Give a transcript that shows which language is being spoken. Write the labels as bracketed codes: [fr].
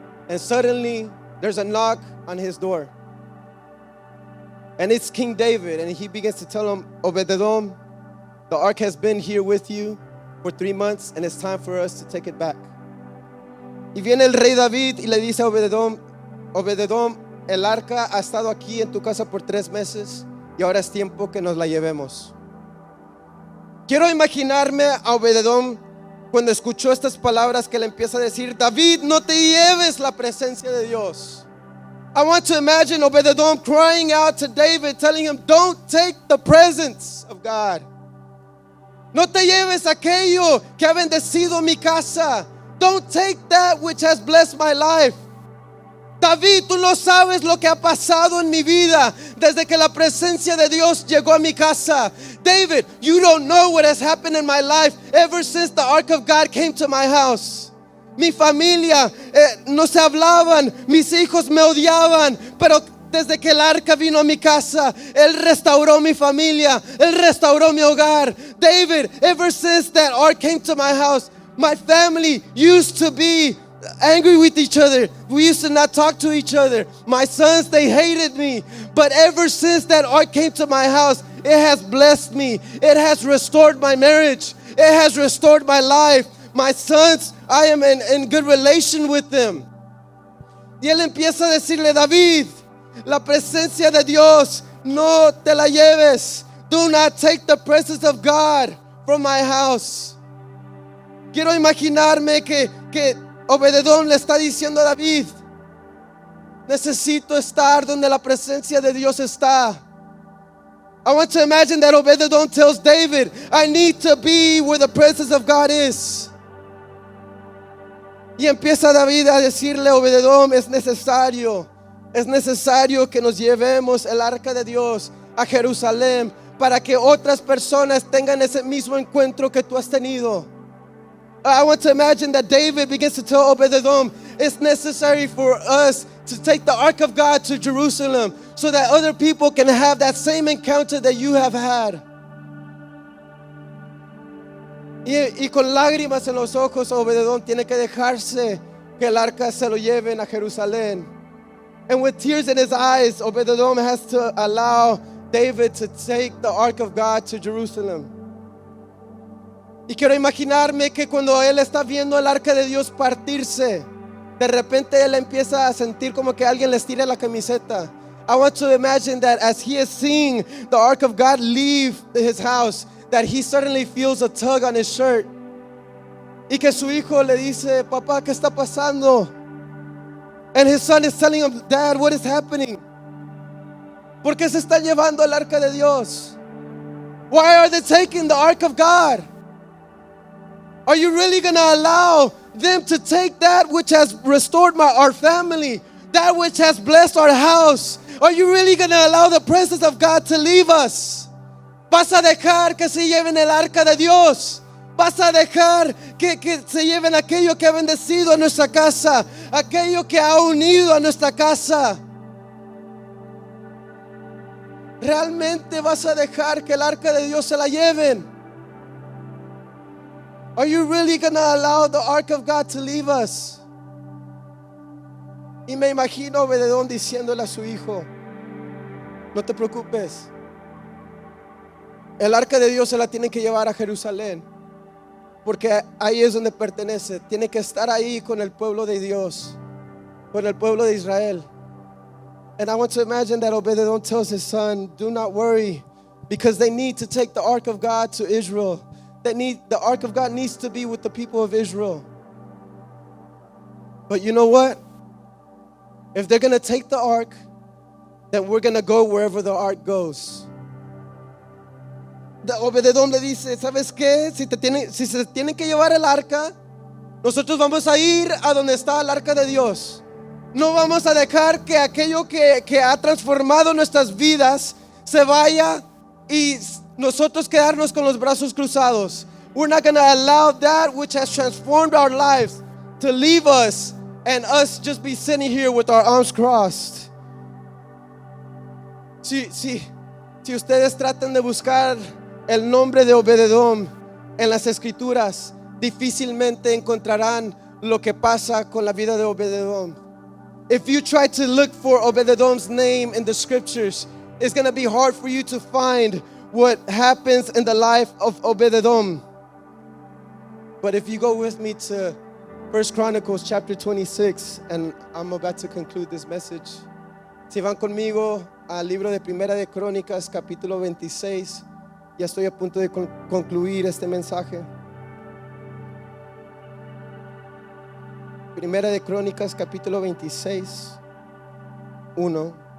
[en] And suddenly there's a knock on his door. And it's King David, and he begins to tell him, Obed-Edom, the ark has been here with you for 3 months, and it's time for us to take it back. [es] Y viene el rey David y le dice a Obed-Edom, Obed-Edom, el arca ha estado aquí en tu casa por 3 meses y ahora es tiempo que nos la llevemos. Quiero imaginarme a Obed-Edom cuando escuchó estas palabras que le empieza a decir: David, no te lleves la presencia de Dios. [en] I want to imagine Obed-Edom crying out to David, telling him, don't take the presence of God. [es] No te lleves aquello que ha bendecido mi casa. [en] Don't take that which has blessed my life. [es] David, tú no sabes lo que ha pasado en mi vida desde que la presencia de Dios llegó a mi casa. [en] David, you don't know what has happened in my life ever since the ark of God came to my house. [es] Mi familia no se hablaban, mis hijos me odiaban, pero desde que el arca vino a mi casa, Él restauró mi familia, Él restauró mi hogar. [en] David, ever since that ark came to my house, my family used to be angry with each other. We used to not talk to each other. My sons, they hated me. But ever since that ark came to my house, it has blessed me. It has restored my marriage. It has restored my life. My sons, I am in good relation with them. [es] Y él empieza a decirle: David, la presencia de Dios no te la lleves. [en] Do not take the presence of God from my house. [es] Quiero imaginarme que Obed-Edom le está diciendo a David: necesito estar donde la presencia de Dios está. [en] I want to imagine that Obed-Edom tells David, I need to be where the presence of God is. [es] Y empieza David a decirle a Obed-Edom: es necesario que nos llevemos el arca de Dios a Jerusalén para que otras personas tengan ese mismo encuentro que tú has tenido. [en] I want to imagine that David begins to tell Obed-Edom, it's necessary for us to take the ark of God to Jerusalem so that other people can have that same encounter that you have had. [es] Y con lágrimas en los ojos, Obed-Edom tiene que dejarse que el arca se lo lleven a Jerusalén. [en] And with tears in his eyes, Obed-Edom has to allow David to take the ark of God to Jerusalem. [es] Y quiero imaginarme que cuando él está viendo el arca de Dios partirse, de repente él empieza a sentir como que alguien le estira la camiseta. [en] I want to imagine that as he is seeing the ark of God leave his house, that he suddenly feels a tug on his shirt. [es] Y que su hijo le dice: papá, ¿qué está pasando? [en] And his son is telling him, Dad, what is happening? [es] ¿Por qué se está llevando el arca de Dios? [en] Why are they taking the ark of God? Are you really going to allow them to take that which has restored our family, that which has blessed our house? Are you really going to allow the presence of God to leave us? [es] ¿Vas a dejar que se lleven el arca de Dios? ¿Vas a dejar que se lleven aquello que ha bendecido a nuestra casa, aquello que ha unido a nuestra casa? ¿Realmente vas a dejar que el arca de Dios se la lleven? [en] Are you really going to allow the ark of God to leave us? [es] Y me imagino Obed-Edom diciéndole a su hijo: no te preocupes, el arca de Dios se la tienen que llevar a Jerusalén, porque ahí es donde pertenece. Tiene que estar ahí con el pueblo de Dios, con el pueblo de Israel. [en] And I want to imagine that Obed-Edom tells his son, do not worry, because they need to take the ark of God to Israel. The ark of God needs to be with the people of Israel. But you know what? If they're going to take the ark, then we're going to go wherever the ark goes. [es] Obed-Edom le dice: ¿sabes qué? Si se tienen que llevar el arca, nosotros vamos a ir a donde está el arca de Dios. No vamos a dejar que aquello que ha transformado nuestras vidas se vaya y nosotros quedarnos con los brazos cruzados. [en] We're not going to allow that which has transformed our lives to leave us and us just be sitting here with our arms crossed. [es] Si ustedes tratan de buscar el nombre de Obed-Edom en las escrituras, difícilmente encontrarán lo que pasa con la vida de Obed-Edom. [en] If you try to look for Obed-Edom's name in the scriptures, it's going to be hard for you to find what happens in the life of Obed-Edom. But if you go with me to 1 Chronicles chapter 26, and I'm about to conclude this message. [es] Si van conmigo al libro de Primera de Crónicas capítulo 26, ya estoy a punto de concluir este mensaje. Primera de Crónicas capítulo 26, 1.